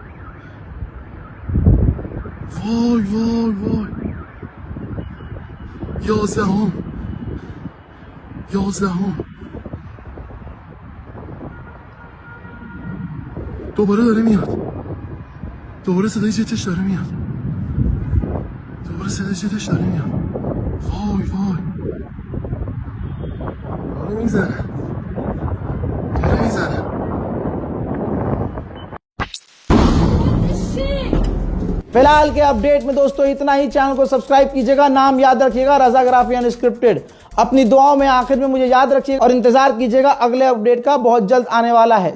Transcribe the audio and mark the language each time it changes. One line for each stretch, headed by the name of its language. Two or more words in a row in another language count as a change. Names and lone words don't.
Persian: وای وای وای 11 دوباره داره میاد. دوباره صدای جتش داره میاد. وای وای داره میزنه.
Hindi: फिलहाल के अपडेट में दोस्तों इतना ही। चैनल को सब्सक्राइब कीजिएगा, नाम याद रखिएगा रजा ग्राफी अनस्क्रिप्टेड। अपनी दुआओं में आखिर में मुझे याद रखिएगा और इंतजार कीजिएगा अगले अपडेट का, बहुत जल्द आने वाला है।